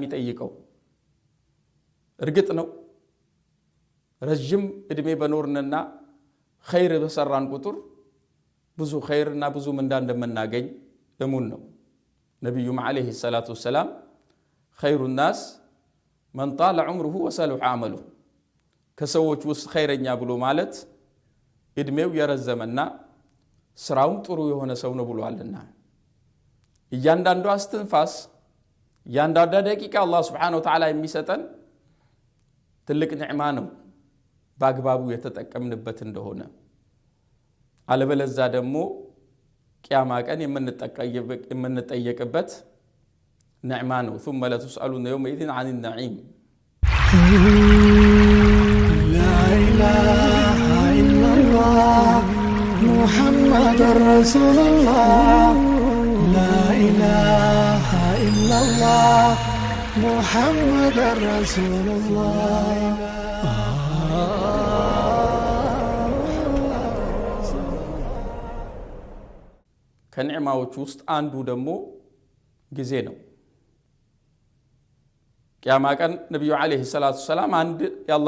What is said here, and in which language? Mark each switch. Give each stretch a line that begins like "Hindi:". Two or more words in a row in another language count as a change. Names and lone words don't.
Amharic: የሚጠይቀው እርግጥ ነው ረጅም እድሜ በኖርንና ኸይር በሰራን ቁጥር ብዙ ኸይርና ብዙ ምንዳ እንደምናገኝ እሙን ነው ነብዩ
Arabic: عليه الصلاة والسلام خير الناس من طال عمره وصلح عمله
Amharic: ከሰዎች ውስጥ ኸይረኛ ብሎ ማለት እድሜው የረዘመና ስራው ጥሩ የሆነ ሰው ነው ብሏልና እያንዳንዱ አስተንፋስ እያንዳንዱ ደቂቃ አላህ
Arabic: سبحانه وتعالى
Amharic: የሚሰጠን ትልቅ ኒዕማ ነው በአግባቡ የተጠቀምንበት እንደሆነ አለበለዛ ደግሞ ቂያማ ቀን የምንጠየቅበት ነዕማ ነው።
Arabic: ثم لتسألون يومئذ عن النعيم لا إله إلا الله محمد رسول الله لا إله إلا الله محمد رسول الله
Amharic: ከኒዕማዎች ውስጥ አንዱ ደግሞ ጊዜ ነው። ቂያማ ቀን ነብዩ
Arabic: عليه الصلاة سلام
Amharic: አንድ የአላህ